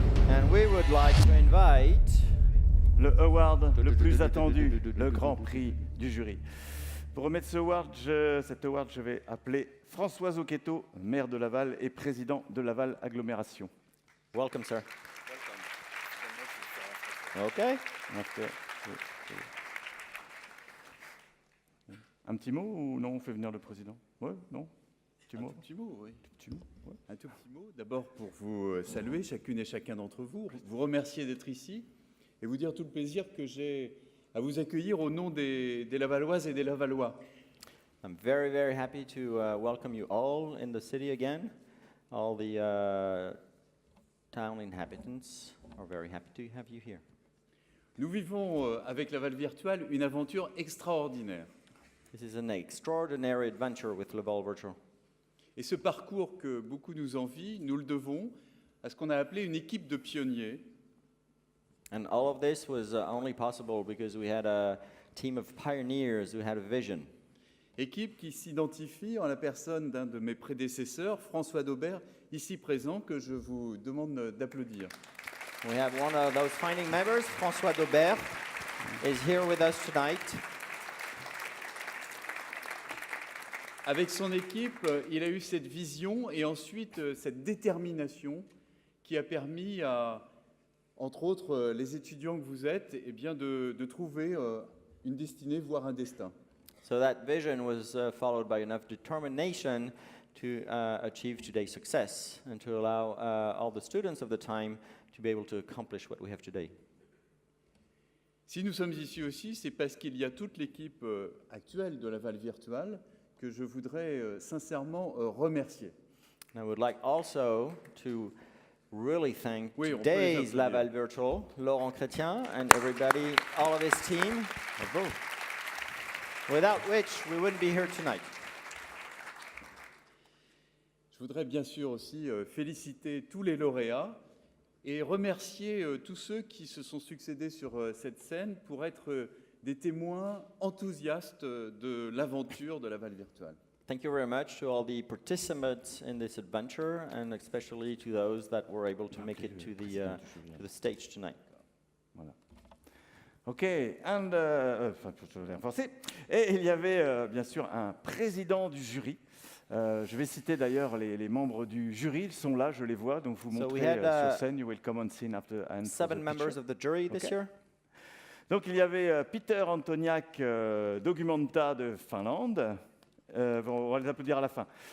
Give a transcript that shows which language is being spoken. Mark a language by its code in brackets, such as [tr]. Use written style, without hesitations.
[en] And we would like to invite [fr] le award le plus attendu, le Grand Prix du jury. Pour remettre cet award, je vais appeler François Zocchetto, maire de Laval et président de Laval Agglomération. [en] Welcome, sir. Okay. [fr] Merci. Un petit mot ou non, on fait venir le président? Ouais, non? Un petit mot, oui. Un tout petit mot. D'abord pour vous saluer, chacune et chacun d'entre vous, vous remercier d'être ici et vous dire tout le plaisir que j'ai à vous accueillir au nom des Lavalloises et des Lavallois. [en] I'm very, very happy to welcome you all in the city again. All the town inhabitants are very happy to have you here. [fr] Nous vivons avec Laval Virtual une aventure extraordinaire. [en] This is an extraordinary adventure with Laval Virtual. [fr] Et ce parcours que beaucoup nous envient, nous le devons à ce qu'on a appelé une équipe de pionniers. [en] And all of this was only possible because we had a team of pioneers who had a vision. [fr] Équipe qui s'identifie en la personne d'un de mes prédécesseurs, François Daubert, ici présent, que je vous demande d'applaudir. [en] We have one of those founding members, François Daubert, is here with us tonight. [fr] Avec son équipe, il a eu cette vision et ensuite cette détermination qui a permis à, entre autres, les étudiants que vous êtes, eh bien de trouver une destinée, voire un destin. [en] So that vision was followed by enough determination to achieve today's success and to allow all the students of the time to be able to accomplish what we have today. [fr] Si nous sommes ici aussi, c'est parce qu'il y a toute l'équipe actuelle de Laval Virtual que je voudrais sincèrement remercier. [en] And I would like also to really thank [fr] Oui, [en] today's Laval Virtual, Laurent Chrétien, and everybody, all of his team, without which we wouldn't be here tonight. [fr] Je voudrais bien sûr aussi féliciter tous les lauréats et remercier tous ceux qui se sont succédés sur cette scène pour être des témoins enthousiastes de l'aventure de Laval Virtual. [en] Thank you very much to all the participants in this adventure, and especially to those that were able to make it to the stage tonight. [fr] Voilà. [en] OK, and, [fr] je vais renforcer. Et il y avait bien sûr un président du jury. Je vais citer d'ailleurs les membres du jury, ils sont là, je les vois, donc vous montrez sur scène. [en] You will come on scene after and 7 members of the jury this year. [fr] Donc il y avait Peter Antoniak Documenta de Finlande, on va les applaudir à la fin.